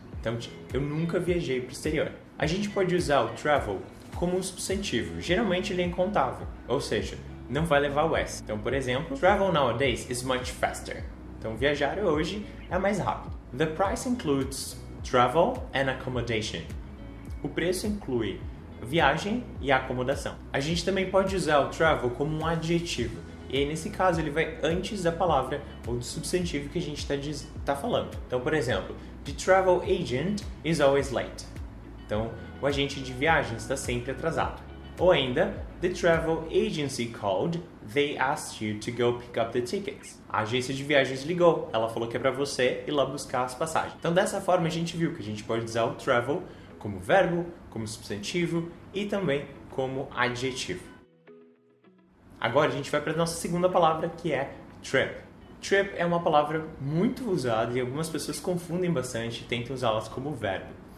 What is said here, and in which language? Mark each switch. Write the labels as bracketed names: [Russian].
[Portuguese] Então, eu nunca viajei para o exterior. A gente pode usar o travel como um substantivo. Geralmente, ele é incontável. Ou seja, não vai levar o S. Então, por exemplo, [English] travel nowadays is much faster. [Portuguese] Então, viajar hoje é mais rápido. [English] The price includes travel and accommodation. [Portuguese] O preço inclui viagem e acomodação. A gente também pode usar o travel como um adjetivo. E aí, nesse caso, ele vai antes da palavra ou do substantivo que a gente está falando. Então, por exemplo, [English] the travel agent is always late. [Portuguese] Então, o agente de viagens está sempre atrasado. Ou ainda, [English] the travel agency called, they asked you to go pick up the tickets. [Portuguese] A agência de viagens ligou, ela falou que é para você ir lá buscar as passagens. Então, dessa forma, a gente viu que a gente pode usar o travel como verbo, como substantivo e também como adjetivo. Agora, a gente vai para a nossa segunda palavra, que é trip. Trip é uma palavra muito usada e algumas pessoas confundem bastante e tentam usá-las como verbo.